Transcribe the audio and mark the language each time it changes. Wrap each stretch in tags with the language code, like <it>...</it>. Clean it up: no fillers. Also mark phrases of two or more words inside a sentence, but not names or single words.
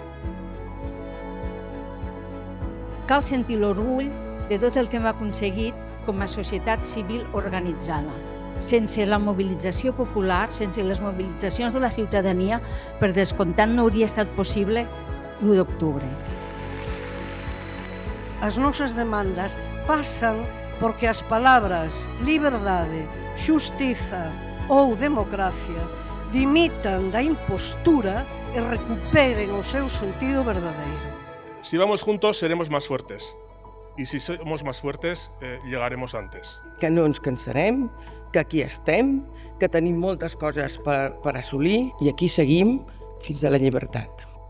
<ca>Cal sentir l'orgull de tot el que hem aconseguit com a societat civil organitzada. Sense la mobilització popular, sense les mobilitzacions de la ciutadania, per descomptat no hauria estat possible l'1 d'octubre.</ca> <gl>As nosas demandas pasan porque as palabras liberdade, xustiza ou democracia dimitan da impostura e recuperen o seu sentido verdadeiro.</gl> <es>Si vamos juntos seremos más fuertes y si somos más fuertes llegaremos antes.</es> <ca>Que no ens cansarem, que aquí estem, que tenim moltes coses per assolir i aquí seguim fins a la llibertat.</ca>